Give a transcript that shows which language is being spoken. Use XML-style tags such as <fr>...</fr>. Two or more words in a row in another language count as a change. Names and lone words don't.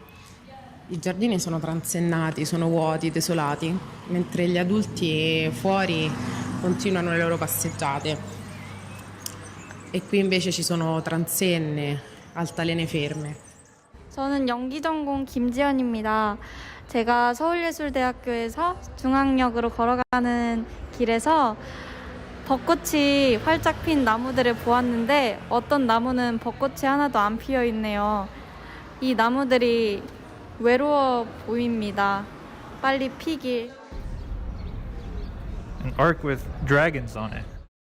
<it>I giardini sono transennati, sono vuoti, desolati, mentre gli adulti fuori continuano le loro passeggiate. E qui invece ci sono transenne, altalene ferme.</it> <ko>저는 연기 전공 김지연입니다. 제가 서울예술대학교에서 중앙역으로 걸어가는 길에서 벚꽃이 활짝 핀 나무들을 보았는데 어떤 나무는 벚꽃이 하나도 안 피어 있네요. 이 나무들이 외로워 보입니다. 빨리 피길.</ko> <en>An ark with dragons on it.</en>